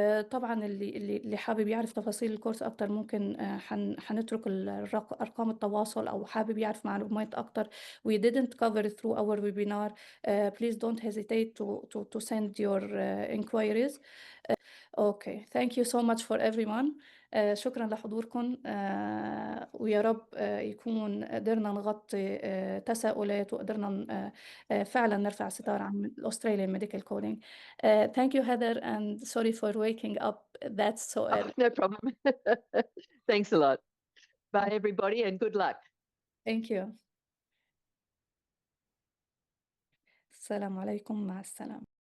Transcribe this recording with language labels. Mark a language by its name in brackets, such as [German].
[Arabic] طبعًا اللي حابب يعرف تفاصيل الكورس أكتر ممكن حنترك أرقام التواصل أو حابب يعرف معلومات أكتر [English] we didn't cover through our webinar. Please don't hesitate to send your inquiries. Okay, thank you so much for everyone. [Arabic] شكرا لحضوركم ويا رب يكون قدرنا نغطي تساؤلات وقدرنا فعلا نرفع ستار عن الأستراليان Medical Coding. [English] Thank you Heather and sorry for waking up that's so early. No problem. Thanks a lot. Bye everybody and good luck. Thank you. [Arabic] السلام عليكم مع السلامة.